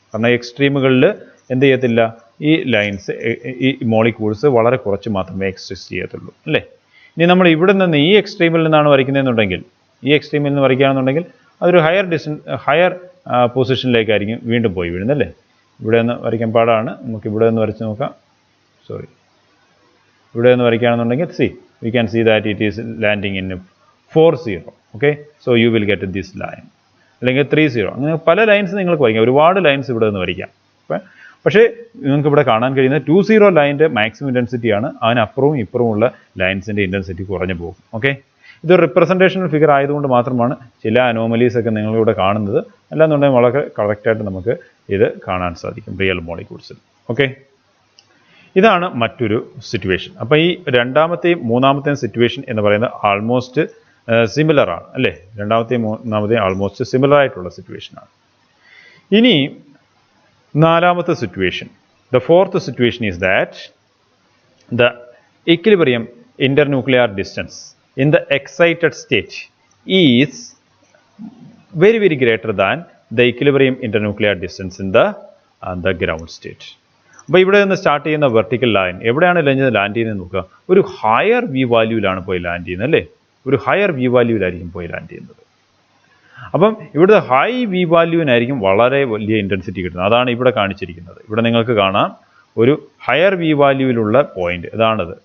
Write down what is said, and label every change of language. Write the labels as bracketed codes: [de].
[ml] കാരണം എക്സ്ട്രീമുകളിൽ എന്ത് ചെയ്യത്തില്ല, ഈ ലൈൻസ്, ഈ മോളിക്യൂൾസ് വളരെ കുറച്ച് മാത്രമേ എക്സിസ്റ്റ് ചെയ്യത്തുള്ളൂ അല്ലേ? ഇനി നമ്മൾ ഇവിടെ നിന്ന് ഈ എക്സ്ട്രീമിൽ നിന്നാണ് വരയ്ക്കുന്നതെന്നുണ്ടെങ്കിൽ, ഈ എക്സ്ട്രീമിൽ നിന്ന് വരയ്ക്കുകയാണെന്നുണ്ടെങ്കിൽ അതൊരു ഹയർ പൊസിഷനിലേക്കായിരിക്കും വീണ്ടും പോയി വീഴുന്നത് അല്ലേ? ഇവിടെ നിന്ന് വരയ്ക്കാൻ പാടാണ്, നമുക്ക് ഇവിടെ നിന്ന് വരച്ച് നോക്കാം. [en] sorry, [ml] ഇവിടെ നിന്ന് വരയ്ക്കുകയാണെന്നുണ്ടെങ്കിൽ [en] we can see that it is landing in 4, 0. Okay, so you will get this line. [ml] അല്ലെങ്കിൽ 3, 0. അങ്ങനെ പല ലൈൻസ് നിങ്ങൾക്ക് വരയ്ക്കാം, ഒരുപാട് ലൈൻസ് ഇവിടെ നിന്ന് വരയ്ക്കാം. പക്ഷേ നിങ്ങൾക്ക് ഇവിടെ കാണാൻ കഴിയുന്ന 2, 0 ലൈൻ്റെ മാക്സിമം ഇൻറ്റൻസിറ്റിയാണ്. അതിനപ്പുറവും ഇപ്പുറമുള്ള ലൈൻസിൻ്റെ ഇൻറ്റൻസിറ്റി കുറഞ്ഞു പോകും. ഓക്കെ, ഇതൊരു റിപ്രസെൻറ്റേഷണൽ ഫിഗർ ആയതുകൊണ്ട് മാത്രമാണ് ചില അനോമലീസ് ഒക്കെ നിങ്ങളിവിടെ കാണുന്നത്. അല്ലാന്നുണ്ടെങ്കിൽ വളരെ കറക്റ്റായിട്ട് നമുക്ക് ഇത് കാണാൻ സാധിക്കും റിയൽ മോളിക്യൂൾസിൽ. ഓക്കെ, ഇതാണ് മറ്റൊരു സിറ്റുവേഷൻ. അപ്പോൾ ഈ രണ്ടാമത്തെയും മൂന്നാമത്തെയും സിറ്റുവേഷൻ എന്ന് പറയുന്നത് ആൾമോസ്റ്റ് സിമിലർ ആണ് അല്ലേ? രണ്ടാമത്തെയും മൂന്നാമത്തെയും ആൾമോസ്റ്റ് സിമിലർ ആയിട്ടുള്ള സിറ്റുവേഷനാണ്. ഇനി നാലാമത്തെ situation, [en] The fourth situation is that the equilibrium internuclear distance in the excited state is very, very greater than the equilibrium internuclear distance in the ground state. [ml] അപ്പോൾ ഇവിടെ നിന്ന് സ്റ്റാർട്ട് ചെയ്യുന്ന വെർട്ടിക്കൽ ലൈൻ എവിടെയാണ് land ചെയ്യുന്നത് നോക്കുക. ഒരു higher V വാല്യൂവിലാണ് പോയി land ചെയ്യുന്നത് അല്ലേ? ഒരു ഹയർ വി വാല്യൂവിലായിരിക്കും പോയി ലാൻഡ് ചെയ്യുന്നത്. അപ്പം ഇവിടുത്തെ ഹൈ വി വാല്യൂവിനായിരിക്കും വളരെ വലിയ ഇൻറ്റൻസിറ്റി കിട്ടുന്നത്. അതാണ് ഇവിടെ കാണിച്ചിരിക്കുന്നത്. ഇവിടെ നിങ്ങൾക്ക് കാണാം ഒരു ഹയർ വി വാല്യൂവിലുള്ള പോയിന്റ് ഇതാണത്.